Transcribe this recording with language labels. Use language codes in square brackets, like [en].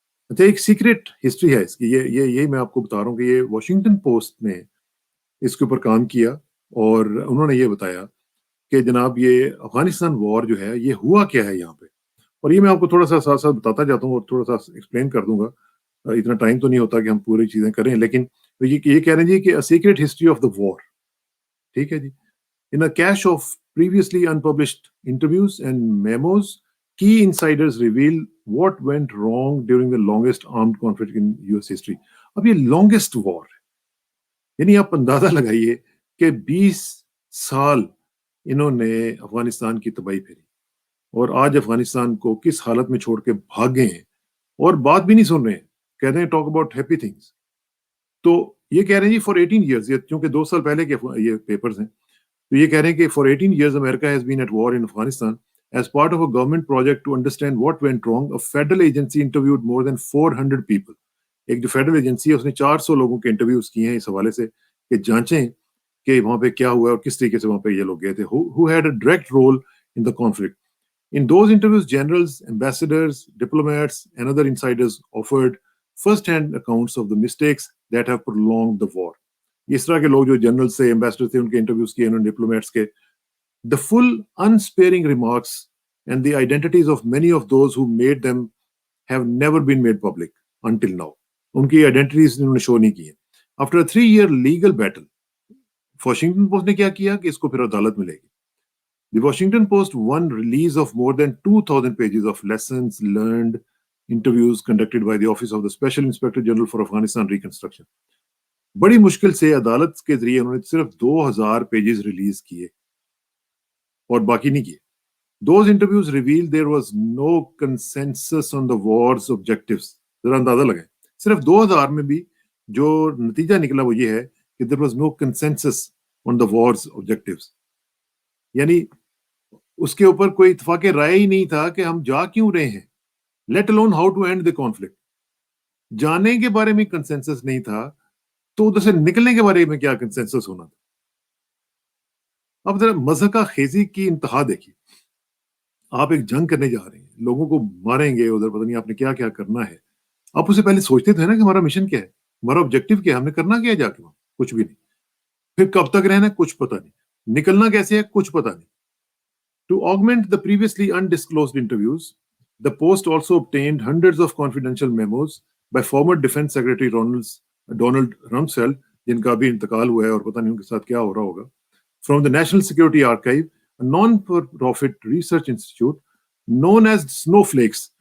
[ur] اچھا ایک secret history ہے اس کی, یہی میں آپ کو بتا رہا ہوں کہ یہ واشنگٹن پوسٹ نے اس کے اوپر کام کیا اور انہوں نے یہ بتایا کہ جناب یہ افغانستان وار جو ہے یہ ہوا کیا ہے یہاں پہ, اور یہ میں آپ کو تھوڑا سا ساتھ ساتھ بتاتا جاتا ہوں اور تھوڑا سا ایکسپلین کر دوں گا. اتنا ٹائم تو نہیں ہوتا کہ ہم پوری چیزیں کریں, لیکن یہ کہہ رہے ہیں جی کہ سیکرٹ ہسٹری آف دا وار. ٹھیک ہے جی. [en] In a cache of previously unpublished interviews and memos, key insiders reveal what went wrong during the longest armed conflict in US history. [ur] اب یہ longest war ہے, یعنی آپ اندازہ لگائیے کہ 20 سال انہوں نے افغانستان کی تباہی پھیری اور آج افغانستان کو کس حالت میں چھوڑ کے بھاگ گئے ہیں اور بات بھی نہیں سن رہے ہیں, کہہ رہے ہیں [en] Talk about happy things. [ur] تو یہ کہہ رہے ہیں جی [en] for 18 years, [ur] کیونکہ 2 سال پہلے کے یہ پیپرز ہیں, تو یہ کہہ رہے ہیں کہ [en] For 18 years America has been at war in Afghanistan. As part of a government project to understand what went wrong, a federal agency interviewed more than 400 people. [ur] ایک جو فیڈرل ایجنسی ہے اس نے 400 لوگوں کے انٹرویوز کیے ہیں اس حوالے سے کہ جانچیں کہ وہاں پہ کیا ہوا اور کس طریقے سے وہاں پہ یہ لوگ گئے تھے. [en] Who had a direct role in the conflict. In those interviews, generals, ambassadors, diplomats, and other insiders offered first-hand accounts of the mistakes that have prolonged the war. [ur] اس طرح کے لوگ جو جنرل سے ایمبیسڈر تھے ان کے انٹرویوز کیے انہوں نے, ڈپلومیٹس کے. [en] The full unsparing remarks and the identities of many of those who made them have never been made public until now. [ur] ان کی آئیڈینٹیز انہوں نے شو نہیں کی ہیں. [en] After a 3-year legal battle, [ur] Washington post نے کیا کیا کہ اس کو پھر عدالت ملے گی. [en] The Washington Post won release of more than 2,000 pages of lessons learned, interviews conducted by the Office of the Special Inspector General for Afghanistan Reconstruction. [ur] بڑی مشکل سے عدالت کے ذریعے انہوں نے صرف 2,000 پیجز ریلیز کیے اور باقی نہیں کیے. [en] Those interviews revealed there was no consensus on the war's objectives. [ur] ذرا اندازہ لگائیں, صرف 2,000 میں بھی جو نتیجہ نکلا وہ یہ ہے کہ [en] there was no consensus on the war's objectives. [ur] یعنی اس کے اوپر کوئی اتفاق رائے ہی نہیں تھا کہ ہم جا کیوں رہے ہیں, [en] let alone how to end the conflict. [ur] جانے کے بارے میں کنسنسس نہیں تھا تو ادھر سے نکلنے کے بارے میں کیا کنسنسس ہونا تھا. اب ذرا مضحکہ خیزی کی انتہا دیکھیے. آپ ایک جنگ کرنے جا رہے ہیں, لوگوں کو ماریں گے ادھر, پتہ نہیں آپ نے کیا کیا کرنا ہے. آپ اسے پہلے سوچتے تھے نا کہ ہمارا مشن کیا ہے, ہمارا آبجیکٹو کیا ہے, ہم نے کرنا کیا ہے جا کے وہاں, کچھ بھی نہیں. پھر کب تک رہنا ہے کچھ پتہ نہیں, نکلنا کیسے ہے کچھ پتہ نہیں. [en] To augment the previously undisclosed interviews, the Post also obtained hundreds of confidential memos by former Defense Secretary Donald Rumsfeld, [ur] جن کا بھی انتقال ہوا ہے اور پتہ نہیں ان کے ساتھ کیا ہو رہا ہوگا, [en] from the National Security Archive, a non-profit research institute known as Snowflakes.